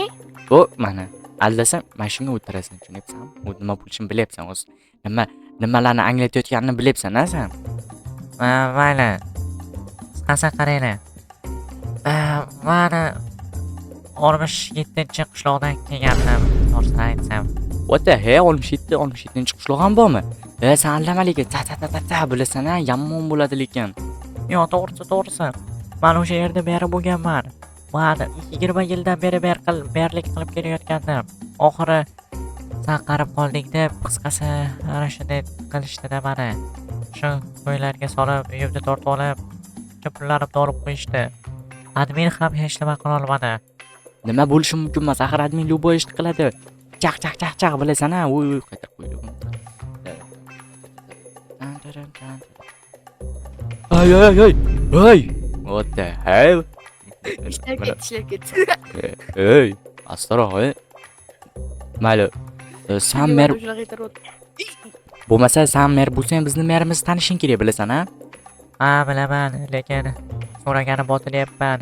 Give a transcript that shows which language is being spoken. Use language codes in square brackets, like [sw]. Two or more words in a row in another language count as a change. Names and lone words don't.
[uz] Yo'q, mana aldasam, mana shunga o'tirasan, tushunayapsanmi? U nima bo'lishini bilyapsan o'zi. Nimalarni anglatayotganini bilyapsan-a sen? Mayli. Qisqasi qaranglar. Mana 67-qishloqdan kelgandim, to'g'risini aytsam. [en] What the hell? [uz] 67-qishloq ham bormi? Sen aldamalik, ta bilasan-a, yomon bo'ladi lekin. Yo'q, to'g'risi. Men o'sha yerda beri bo'lganman. Men 20 yildan beri berlik qilib kelayotgandim. Oxiri sen qarab qolding deb, qisqasi ana shunday qilishdi-da meni. Shu qo'ylarga solib, uyimni tortib olib, pullarimni olib qo'yishdi. Admin ham hech nima qila olmadi. Nima bo'lishi mumkin emas, axir admin любой ishni qiladi. Chaq bilasan-a, uy qaytarib qo'ydim. Ay! [en] What the hell? [uz] Ishlab ketdi. Ey, astaroq. Mayli. Sen mer bo'lmasa, sen mer bo'lsang, bizni merimizni tanishing kerak, bilasan-a? Bilaman, lekin so'ragani botilyapman.